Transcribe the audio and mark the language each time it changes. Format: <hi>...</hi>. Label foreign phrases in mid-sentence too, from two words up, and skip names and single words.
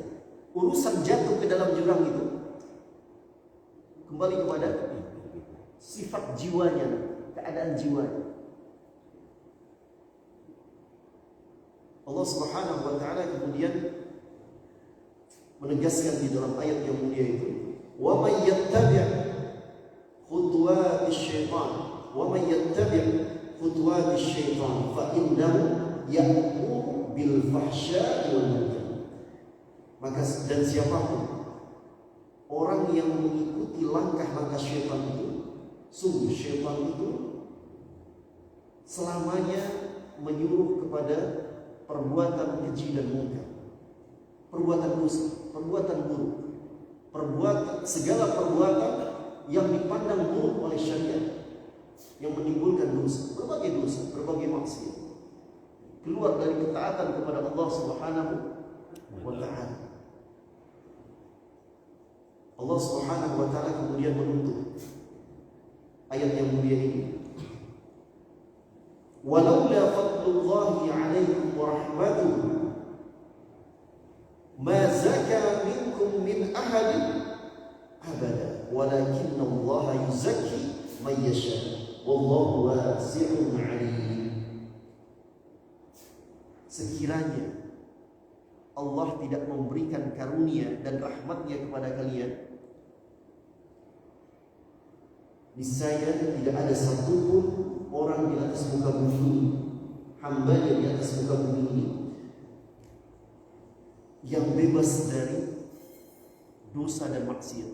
<id>Urusan jatuh ke dalam jurang itu kembali kepada sifat jiwanya, keadaan jiwanya. Allah</id> <ar>سبحانه وتعالى</ar> <id>kemudian menegaskan di dalam ayat yang mulia itu,</id> <ar>"ومن يتبع خطوات الشيطان، ومن يتبع خطوات الشيطان فإنه يأمر بالفحشاء والمنكر."</ar> <id>Maka dan siapapun orang yang mengikuti langkah-langkah syaitan itu, sungguh syaitan itu selamanya menyuruh kepada perbuatan keji dan munkar, perbuatan dosa, perbuatan buruk, segala perbuatan yang dipandang buruk oleh syariat, yang menimbulkan dosa, berbagai maksiat, keluar dari ketaatan kepada Allah</id> <ar>سبحانه وتعالى.</ar> <id>Allah</id> <ar>سبحانه وتعالى</ar> <id>kemudian menuntut ayat yang mulia ini,</id> <ar>"ولولا فضل الله عليكم ورحمته ما زكى منكم من أحد أبدا ولكن الله يزكي من يشاء والله واسع عليم."</ar> <id>Sekiranya Allah tidak memberikan karunia dan rahmatnya kepada kalian, niscaya tidak ada satupun orang di atas muka bumi ini, hambanya di atas muka bumi ini, yang bebas dari dosa dan maksiat.</id>